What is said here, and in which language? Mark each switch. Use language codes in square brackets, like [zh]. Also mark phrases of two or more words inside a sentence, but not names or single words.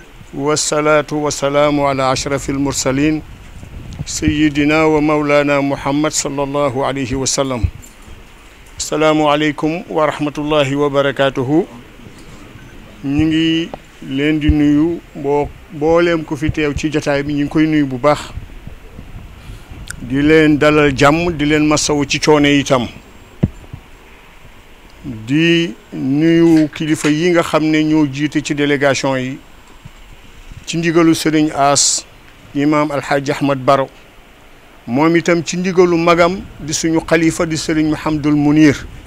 [ar] والصلاة والسلام على أشرف المرسلين سيدنا ومولانا محمد صلى الله عليه وسلم. السلام عليكم ورحمة الله وبركاته. [wo] نيجي leen di nuyu booleem ko fi teew ci jotaay bi ñu ngi koy nuyu bu baax di leen dalal jàmm di leen masawu ci coone itam di nuyu kilifa yi nga xam ne ñoo jiite ci délégation yi ci ndigalu Serigne As imam Alhaji Ahmad Baro moom itam ci ndigalu magam di suñu xalifa di Serigne Mouhamadul Munir